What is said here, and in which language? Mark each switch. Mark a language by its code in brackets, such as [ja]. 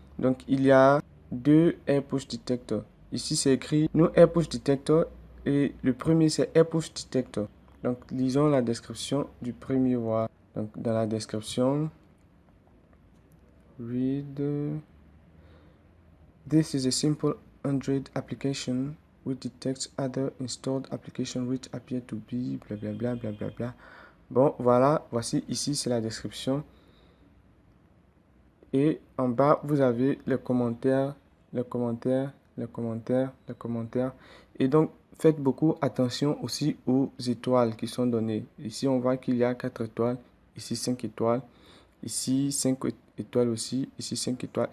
[fr] Donc, il y a deux AirPush Detector. Ici, c'est écrit No AirPush Detector et le premier, c'est AirPush Detector. Donc, lisons la description du premier. Voilà. Donc, dans la description, read. [en] This is a simple Android application which detects other installed applications which appear to be blablabla blablabla. [fr] Bon, voilà, voici ici, c'est la description. Et en bas, vous avez les commentaires, les commentaires, les commentaires, les commentaires. Et donc, faites beaucoup attention aussi aux étoiles qui sont données. Ici, on voit qu'il y a 4 étoiles, ici 5 étoiles, ici 5 étoiles aussi, ici 5 étoiles.